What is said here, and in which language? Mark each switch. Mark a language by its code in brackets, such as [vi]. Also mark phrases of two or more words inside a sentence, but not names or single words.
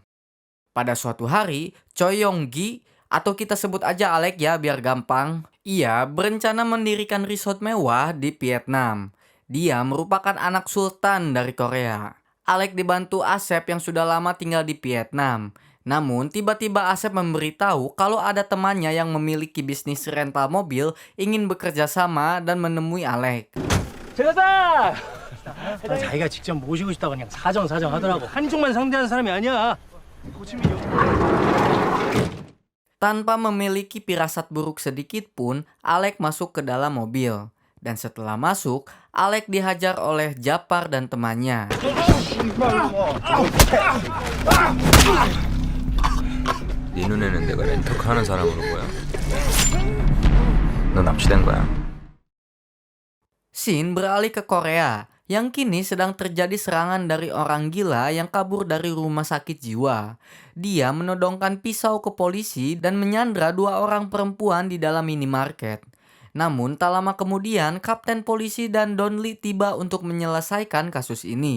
[id] Pada suatu hari, Choi Yong-gi, atau kita sebut aja Alek ya biar gampang, ia berencana mendirikan resort mewah di Vietnam. Dia merupakan anak sultan dari Korea. Alek dibantu Asep yang sudah lama tinggal di Vietnam. Namun, tiba-tiba Asep memberitahu kalau ada temannya yang memiliki bisnis rental mobil ingin bekerja sama dan menemui Alek. [ko] 제가다! 자기가 직접 모시고 싶다고 그냥 사정 하더라고. 한쪽만 상대하는 사람이 아니야. [id] Tanpa memiliki firasat buruk sedikit pun, Alek masuk ke dalam mobil. Dan setelah masuk, Alek dihajar oleh Japar dan temannya. [ko] 네 눈에는 내가 렌터카 하는 사람으로 보여. 너 납치된 거야. [id] Scene beralih ke Korea, yang kini sedang terjadi serangan dari orang gila yang kabur dari rumah sakit jiwa. Dia menodongkan pisau ke polisi dan menyandra 2 orang perempuan di dalam minimarket. Namun tak lama kemudian Kapten Polisi dan Don Lee tiba untuk menyelesaikan kasus ini.